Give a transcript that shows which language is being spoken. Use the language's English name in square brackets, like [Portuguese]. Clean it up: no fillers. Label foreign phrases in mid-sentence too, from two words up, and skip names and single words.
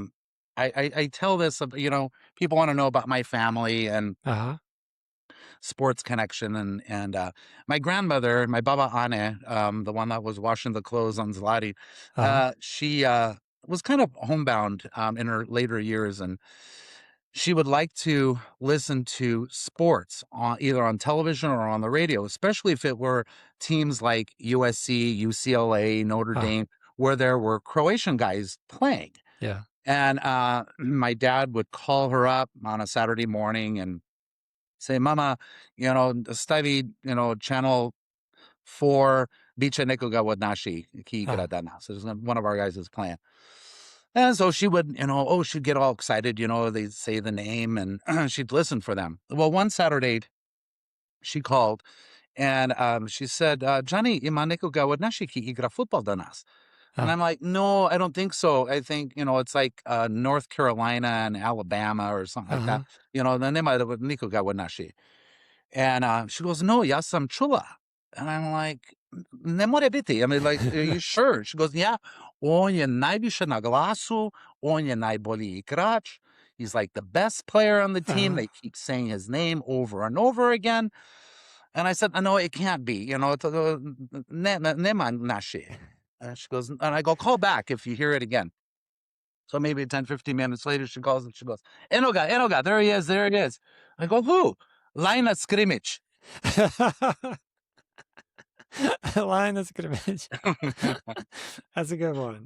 [English] I tell this, people want to know about my family and sports connection, and my grandmother, my Baba Ane, the one that was washing the clothes on Zlati, she was kind of homebound in her later years, and she would like to listen to sports either on television or on the radio, especially if it were teams like USC, UCLA, Notre Dame, where there were Croatian guys playing. Yeah. And my dad would call her up on a Saturday morning and say, Mama, studied, channel 4, [Croatian] Biće nekoga od naših ki igra danas. [English] So one of our guys is playing. And so she would, she'd get all excited, they'd say the name, and she'd listen for them. Well, one Saturday, she called, and she said, [Croatian] Johnny, ima nekoga od naših ki igra futbol danas. [English] And I'm like, no, I don't think so. I think, it's like North Carolina and Alabama or something like that. [Croatian] Nema nikoga od naših. [English] And she goes, no, [Croatian] ja sam čula. [English] And I'm like, [Croatian] ne more biti. [English] I mean, like, are you sure? She goes, yeah, [Croatian] on je najviše na glasu, on je najbolji igrač. [English] He's like the best player on the team. They keep saying his name over and over again. And I said, no, it can't be. [Croatian] Nema naši. [English] And she goes, and I go, call back if you hear it again. So maybe 10, 15 minutes later, she calls and she goes, Enoga, there he is. I go, who? Lina Skrimic. Lion, that's a good image. That's a good one.